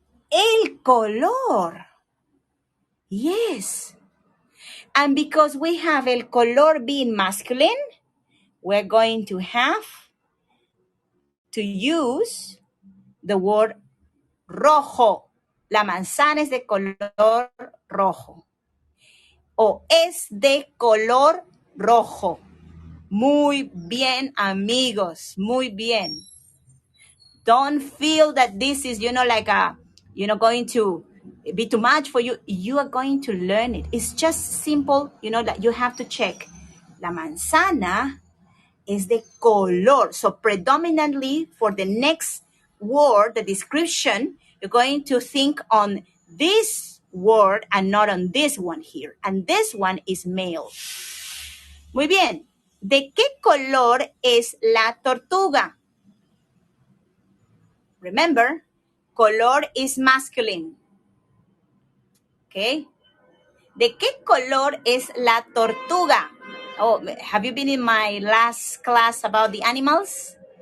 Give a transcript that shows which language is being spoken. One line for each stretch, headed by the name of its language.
Spanish: El color. Yes.
English: And because we have el color being masculine, we're going to have to use the word rojo.
Spanish: La manzana es de color rojo. O es de color rojo. Muy bien, amigos. Muy bien.
English: Don't feel that this is, like going to be too much for you. You are going to learn it. It's just simple, that you have to check. La manzana is the color. So predominantly for the next word, the description, you're going to think on this word and not on this one here. And this one is male.
Spanish: Muy bien. ¿De qué color es la tortuga?
English: Remember, color is masculine. Okay?
Spanish: ¿De qué color es la tortuga?
English: Oh, have you been in my last class about the animals?